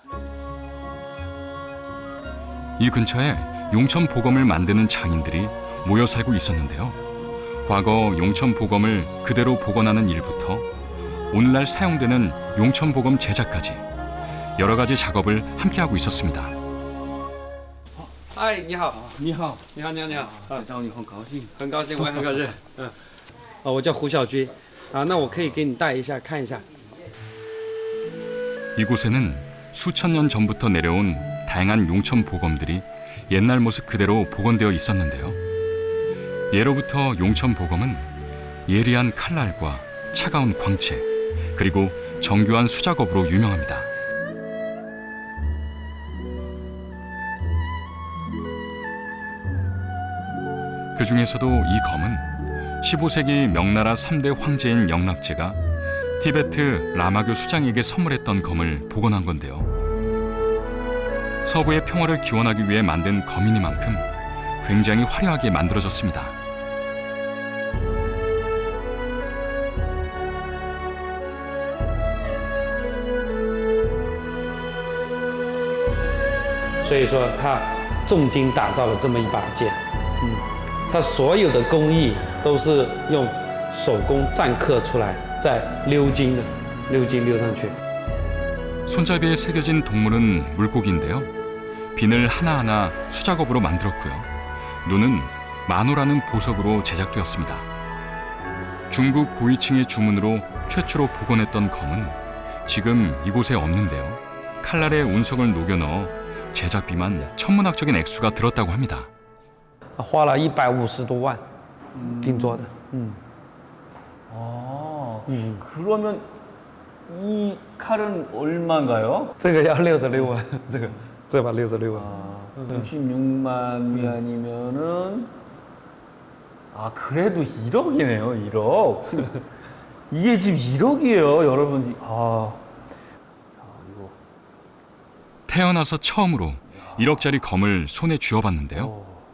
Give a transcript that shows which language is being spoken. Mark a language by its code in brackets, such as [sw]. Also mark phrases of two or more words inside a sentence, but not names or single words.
[ko] 이 근처에 용천 보검을 만드는 장인들이 모여 살고 있었는데요. 과거 용천 보검을 그대로 복원하는 일부터 오늘날 사용되는 용천 보검 제작까지 여러 가지 작업을 함께하고 있었습니다. [zh] 嗨，你好，你好，你好，你好，你好，见到你很高兴。很高兴，我也很高兴。我叫胡小军，那我可以给你带一下看一下。 [ko] 이곳에는 수천 년 전부터 내려온 다양한 용천 보검들이 옛날 모습 그대로 복원되어 있었는데요. 예로부터 용천 보검은 예리한 칼날과 차가운 광채, 그리고 정교한 수작업으로 유명합니다. 그 중에서도 이 검은 15세기 명나라 3대 황제인 영락제가 티베트 라마교 수장에게 선물했던 검을 복원한 건데요. 서부의 평화를 기원하기 위해 만든 검이니만큼 굉장히 화려하게 만들어졌습니다. [zh] 所以说，他重金打造了这么一把剑，他所有的工艺都是用手工篆刻出来，再鎏金的，鎏金鎏上去。 [ko] 손잡이에 새겨진 동물은 물고기인데요. 비늘 하나하나 수작업으로 만들었고요. 눈은 만호라는 보석으로 제작되었습니다. 중국 고위층의 주문으로 최초로 복원했던 검은 지금 이곳에 없는데요. 칼날에 운석을 녹여 넣어 제작비만 천문학적인 액수가 들었다고 합니다. [zh] 花了150多万定做的。 [ko] 그러면 이 칼은 얼마인가요? [zh] 这个要66万，这把66万。 [ko] 66만 위안이면은 그래도 1억이네요. 1억. 지금 이게 지금 1억이에요, 여러분. 자, 이거 태어나서 처음으로 1억짜리 검을 손에 쥐어봤는데요.